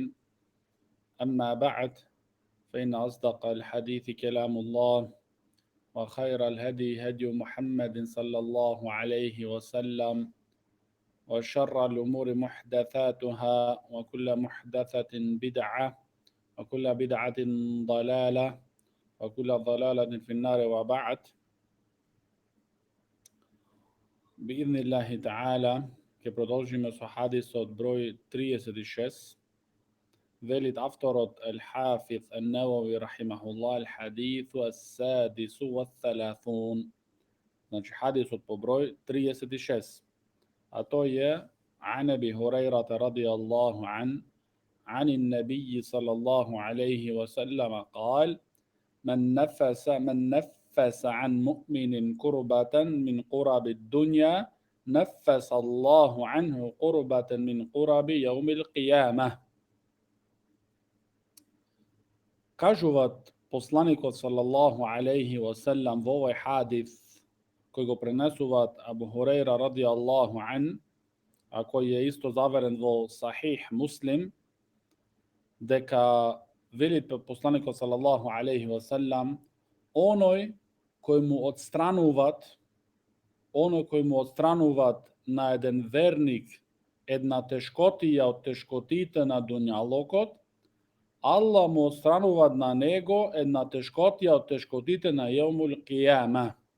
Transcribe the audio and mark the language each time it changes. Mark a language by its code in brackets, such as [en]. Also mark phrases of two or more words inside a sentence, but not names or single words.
[ar] أما بعد، فإن أصدق الحديث كلام الله، وخير الهدي هدي محمد صلى الله عليه وسلم، وشر الأمور محدثاتها، وكل محدثة بدعة، وكل بدعة ضلالة، وكل ضلالة في النار. [mk] وبعد. [ar] بإذن الله تعالى, [mk] ke продолжиме со хадисот број 36. Велит авторот Al-Hafiz An-Nawawi рахимахуллах, [ar] الحديث السادس والثلاثون. [mk] Значи хадисот по број 36. А то е [ar] عن أبي هريرة رضي الله عنه عن النبي صلى الله عليه وسلم قال: من نفس عن مؤمن كربة من قرب الدنيا نفس الله عنه قربة من قرب يوم القيامة. [mk] Кажуваат посланикот [ar] صلى الله عليه وسلم [mk] во овој хадис кој го пренесуваат Абу Хурейра [ar] رضي الله عن, [mk] а кој е исто заверен во Сахих Муслим, дека велит посланикот [ar] صلى الله عليه وسلم: [mk] оној кој му отстрануваат на еден верник една тешкотија од тешкотите на дуњалокот, Аллах му отстранува на него една тешкотија од тешкотите на [ar] يوم القيامة.